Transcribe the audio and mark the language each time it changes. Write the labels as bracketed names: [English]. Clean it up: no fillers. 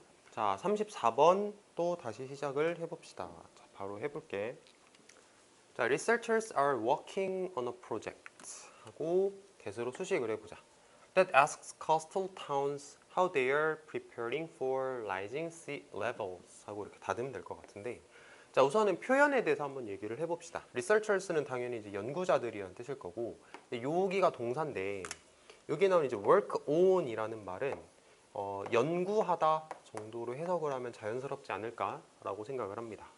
[Korean] 자, 34번 또 다시 시작을 해봅시다. 자, 바로 해볼게. 자, [English] researchers are working on a project [Korean] 하고 개수로 수식을 해보자. [English] That asks coastal towns how they are preparing for rising sea levels [Korean] 하고 이렇게 닫으면 될 것 같은데, 자, 우선은 표현에 대해서 한번 얘기를 해봅시다. researchers는 당연히 이제 연구자들이라는 뜻일 거고, 근데 여기가 동사인데 여기 나온 이제 work on이라는 말은 연구하다 정도로 해석을 하면 자연스럽지 않을까라고 생각을 합니다.